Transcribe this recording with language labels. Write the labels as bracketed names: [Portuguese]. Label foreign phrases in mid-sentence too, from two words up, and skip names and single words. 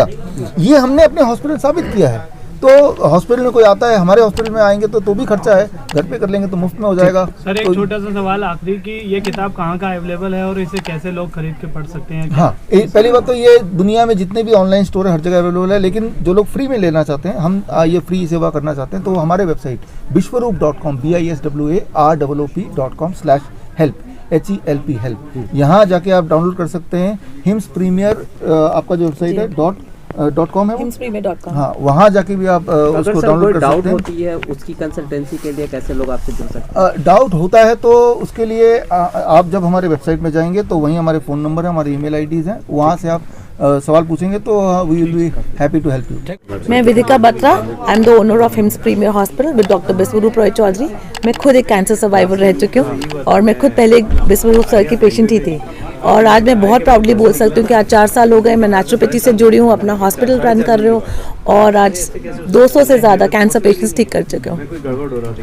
[Hindi] ये हमने अपने हॉस्पिटल साबित किया है। तो हॉस्पिटल में कोई आता है, हमारे हॉस्पिटल में आएंगे तो भी खर्चा है, घर पे कर लेंगे तो मुफ्त में हो जाएगा। सर एक छोटा सा सवाल आखिरी कि ये किताब कहाँ का अवेलेबल है और इसे कैसे लोग खरीद के पढ़ सकते हैं? हाँ, पहली बात तो ये दुनिया में जितने भी [English] online store [Hindi] है हर जगह अवेलेबल है, लेकिन जो लोग फ्री में लेना चाहते हैं, हम ये फ्री सेवा करना चाहते हैं, तो हमारे वेबसाइट biswaroop.com biswaroop.com/help HELP हेल्प, यहाँ जाके आप डाउनलोड कर सकते हैं। हिम्स प्रीमियर आपका जो वेबसाइट है .com है, himspremier.com। हाँ, वहाँ जाके भी आप उसको डाउनलोड कर सकते हैं। डाउट होती है उसकी कंसल्टेंसी के लिए कैसे लोग आपसे जुड़ सकते हैं? डाउट होता है तो उसके लिए आप जब हमारे वेबसाइट में जाएंगे तो वहीं हमारे फ़ोन नंबर है, हमारी ईमेल आईडीज़ हैं, वहाँ से आप सवाल पूछेंगे तो [English] we will be happy to help you. मैं विदिका बत्रा, I am the owner of Hims Premier Hospital with Doctor Biswaroop Roy Chaudhary. [Hindi] मैं खुद एक [English] cancer survivor [Hindi] रह चुकी हूँ और मैं खुद पहले एक बिस्वरूप सर की पेशेंट ही थी और आज मैं बहुत प्राउडली बोल सकती हूँ कि आज 4 साल हो गए मैं नेचुरोपैथी से जुड़ी हूँ, अपना हॉस्पिटल रन कर रही हूँ और आज 200 से ज़्यादा [English] cancer patients [Hindi] ठीक कर चुके हूँ।